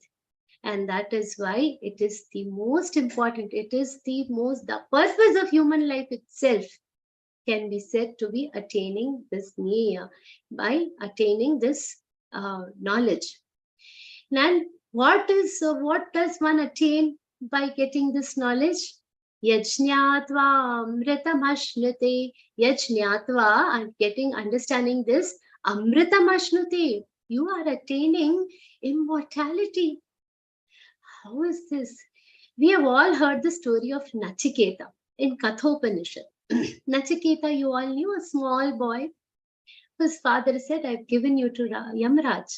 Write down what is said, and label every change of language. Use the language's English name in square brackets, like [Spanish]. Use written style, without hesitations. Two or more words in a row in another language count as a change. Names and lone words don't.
[English] And that is why it is the most important, it is the purpose of human life itself can be said to be attaining this jnēya, by attaining this knowledge. And what does one attain by getting this knowledge? [Sanskrit] Yajñātva amritamashnuté. Yajñātva, [English] understanding this, amritamashnuté. You are attaining immortality. How is this? We have all heard the story of Nachiketa in Kathopanishad. Nachiketa, you all knew, a small boy whose father said, I've given you to Yamraj.